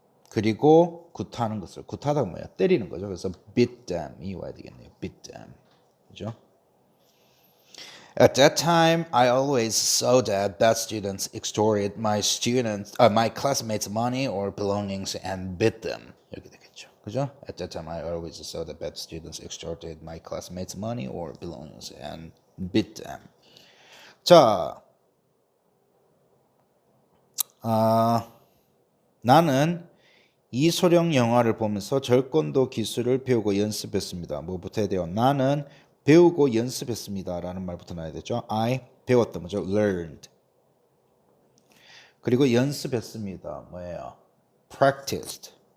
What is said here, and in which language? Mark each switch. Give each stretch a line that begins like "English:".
Korean: 그리고 굿하는 것을, 굿하다가 뭐야? 때리는 거죠. 그래서
English: beat them
Korean: 이 와야 되겠네요.
English: beat them.
Korean: 그죠?
English: At that time, I always saw that bad students extorted my classmates' money or belongings and beat them.
Korean: 이렇게 되겠죠. 그죠?
English: At that time, I always saw that bad students extorted my classmates' money or belongings and beat them.
Korean: 자, 나는 이소룡 영화를 보면서 절권도 기술을 배우고 연습했습니다. 뭐부터 해야 돼요? 나는 배우고 연습했습니다. 라는 말부터 나야 되죠. I 배웠다 뭐죠? learned. 그리고 연습했습니다. 뭐예요? practiced.